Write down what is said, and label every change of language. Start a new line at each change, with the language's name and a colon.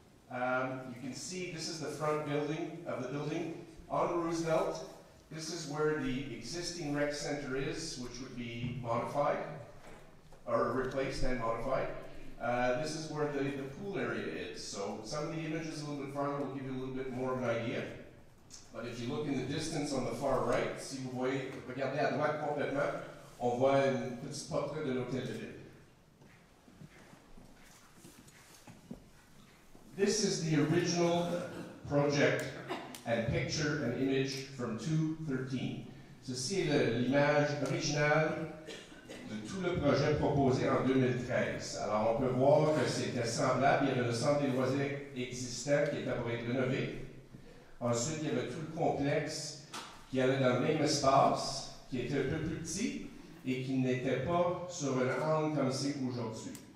English: You can see this is the front building of the building. On Roosevelt, this is where the existing rec center is, which would be modified, or replaced and modified. This is where the pool area is. So some of the images a little bit farther will give you a little bit more of an idea. But if you look in the distance on the far right,
French: si vous voyez, regardez à droite complètement, on voit une petite portrait de l'hôtel de ville.
English: This is the original project and picture and image from 2013.
French: Ceci est l'image originale de tout le projet proposé en 2013. Alors on peut voir que c'était semblable. Il y avait le centre des loisirs existant qui était pour être rénové. Ensuite, il y avait tout le complexe qui allait dans le même espace, qui était un peu plus petit et qui n'était pas sur un angle comme c'est aujourd'hui.